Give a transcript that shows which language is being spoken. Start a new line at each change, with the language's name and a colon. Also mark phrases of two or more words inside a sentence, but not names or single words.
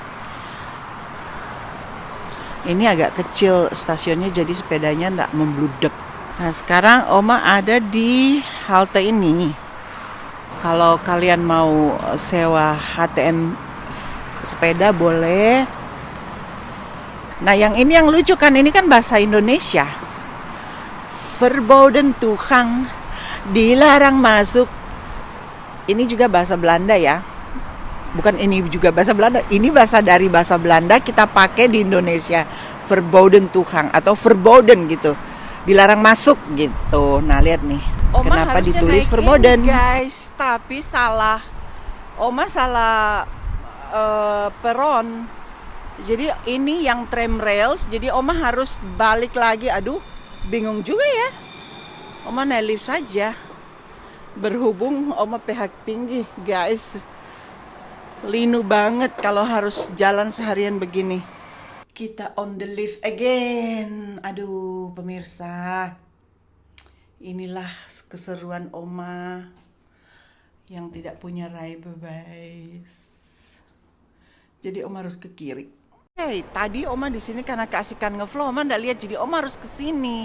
Indonesian: Ini agak kecil stasiunnya, jadi sepedanya enggak membludak. Nah sekarang Oma ada di halte ini. Kalau kalian mau sewa HTM sepeda boleh. Nah yang ini yang lucu kan, ini kan bahasa Indonesia.
Dutch: Verboden toegang,
Indonesian: dilarang masuk. Ini juga bahasa Belanda ya. Bukan ini juga bahasa Belanda, ini bahasa dari bahasa Belanda kita pakai di Indonesia. Verboden toegang atau verboden gitu. Dilarang masuk gitu. Nah lihat nih, Oma kenapa ditulis verboden guys, tapi salah. Oma salah peron. Jadi ini yang
English: tram rails,
Indonesian: jadi Oma harus balik lagi. Aduh, bingung juga ya. Oma naik lift saja. Berhubung Oma pH tinggi, guys. Linu banget kalau harus jalan seharian begini. Kita
English: on the lift again.
Indonesian: Aduh, pemirsa. Inilah keseruan Oma yang tidak punya rai bebas. Jadi Oma harus ke kiri. Hey, tadi Oma di sini karena keasikan ngevlog, Oma ndak lihat, jadi Oma harus ke sini.